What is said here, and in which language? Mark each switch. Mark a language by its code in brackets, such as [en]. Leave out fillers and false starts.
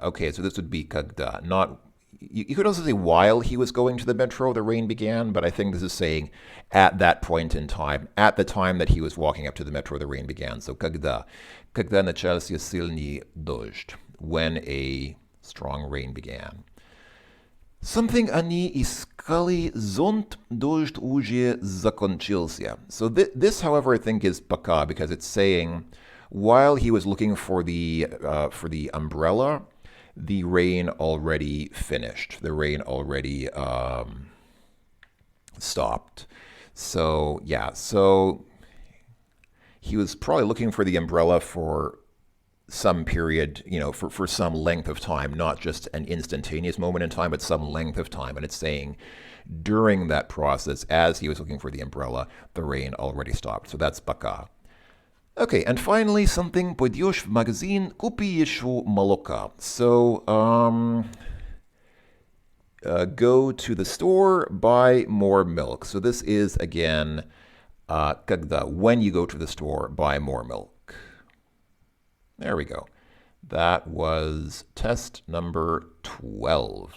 [en] Okay, so this would be когда, not. You could also say while he was going to the metro, the rain began, but I think this is saying at that point in time, at the time that he was walking up to the metro, the rain began. So [ru] когда начался сильный дождь, [en] when a strong rain began. [ru] Something они искали зонт, дождь уже закончился. [en] So this, however, I think is пока, because it's saying while he was looking for the umbrella, the rain already finished. The rain already stopped. So, yeah, so he was probably looking for the umbrella for some period, for some length of time, not just an instantaneous moment in time, but some length of time. And it's saying during that process, as he was looking for the umbrella, the rain already stopped. So that's пока. Okay, and finally, [ru] something пойдешь в магазин, купи еще молока. [en] So, go to the store, buy more milk. So this is, again, когда, when you go to the store, buy more milk. There we go. That was test number 12.